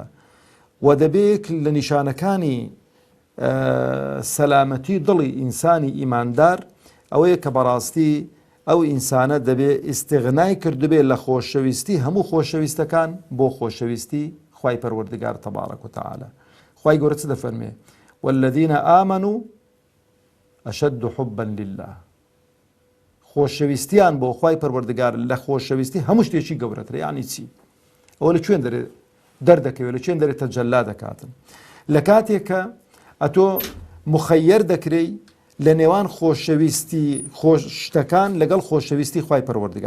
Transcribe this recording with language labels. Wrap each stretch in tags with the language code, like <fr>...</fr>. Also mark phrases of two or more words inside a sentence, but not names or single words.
<ckb>و دەبێت لە نیشانەکانی سەلامەتی دڵی ئینسانی ئیماندار ئەوەیە کە بەڕاستی ئەو ئینسانە دەبێ ئیستیغنای کردبێ لە خۆشەویستی هەموو خۆشەویستەکان بۆ خۆشەویستی خوای پەروەردگار</ckb> <ar>تەبارەک و تەعالە.</ar> <ckb>خوای گەورە چ دەفەرمێ؟</ckb> <ar>والذین آمنوا أشد حبا لله.</ar> <ckb>خۆشەویستیان بۆ خوای پەروەردگار لە خۆشەویستی هەموو شتێکی گەورەترە. یعنی چی؟ ئەوە لە کوێن دەردەکەوێت، لە کوێن دەرێت تەجەلا دەکاتن؟ لە کاتێک کە ئەتۆ مخەیەر دەکرێی لە نێوان خۆشەویستی خۆشتەکان لەگەڵ خۆشەویستی خوای پەروەردگار.</ckb>